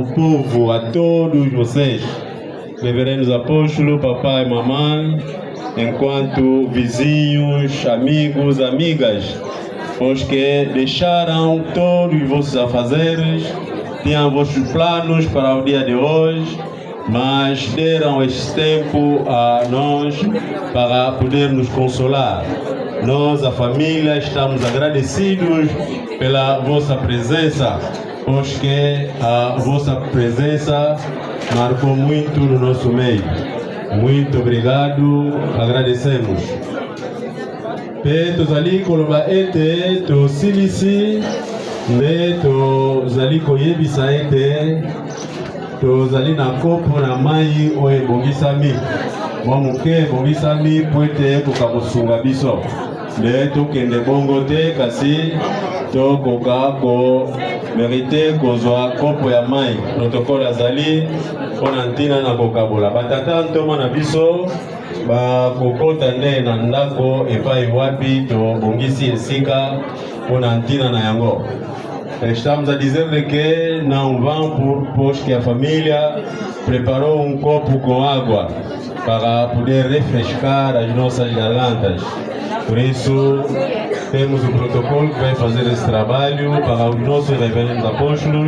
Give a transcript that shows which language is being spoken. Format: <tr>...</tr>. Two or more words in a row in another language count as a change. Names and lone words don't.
<pt>povo, a todos vocês, reverendos apóstolos, papai e mamãe, enquanto vizinhos, amigos, amigas, os que deixaram todos os vossos afazeres, tinham vossos planos para o dia de hoje, mas deram este tempo a nós para poder nos consolar. Nós, a família, estamos agradecidos pela vossa presença, pois que a vossa presença marcou muito no nosso meio. Muito obrigado, agradecemos.</pt> <ln>Pe tozali koloba ete tosilisi nde tozali koyebisa ete tozali na kopo na mai oyo ebongisami mwa moke ebongisami po ete ekoka kosunga biso. nde tokende bongo te kasi tokoka komerite kozwa kopo ya mai. Protokole azali mpona ntina na kokabola batata ntoma na biso bakokota nde na ndako epai wapi tobongisi esika mpona ntina na yango.</ln> <pt>Estamos a dizer que não vão por pois que a família preparou copo com água para poder refrescar as nossas gargantas. Por isso, temos o protocolo que vai fazer esse trabalho para os nossos reverendos apóstolos.</pt>